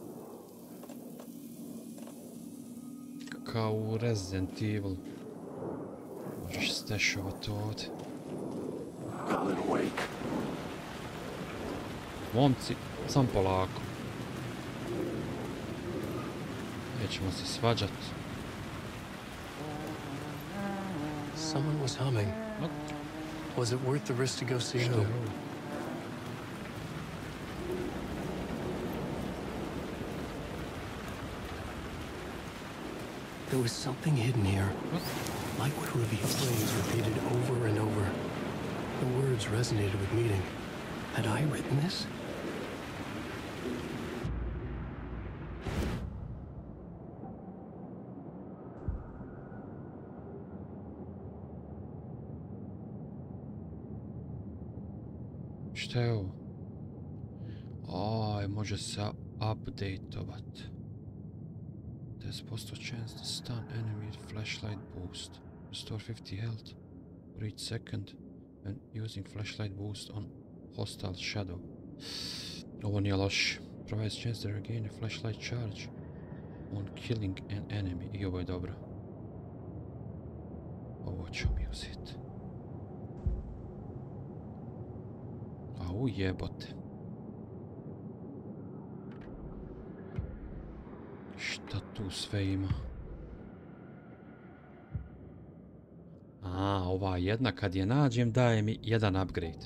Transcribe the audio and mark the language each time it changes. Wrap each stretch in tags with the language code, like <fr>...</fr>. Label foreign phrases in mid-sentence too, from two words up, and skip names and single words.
<bs>Kao u Resident Evil. Možeš stešovat ovdje. Momci, sam polako. Nećemo se svađat.</bs> <en>Someone was humming. Was it worth the risk to go see who? There was something hidden here. Like what would be phrase repeated over and over. The words resonated with meaning. Had I written this?</en> <bs>Šta je ovo? Aj, može se updateovat.</bs> <en>10% chance to stun enemy with flashlight boost. Restore 50 health for each second when using flashlight boost on hostile shadow.</en> <bs>Ovo nije loše.</bs> <en>Provides chance to regain a flashlight charge on killing an enemy.</en> <bs>I ovo je dobro. Ovo ću mi uzeti. Au jebote. Šta tu sve ima? A, ova jedna kad je nađem daje mi jedan upgrade.</bs>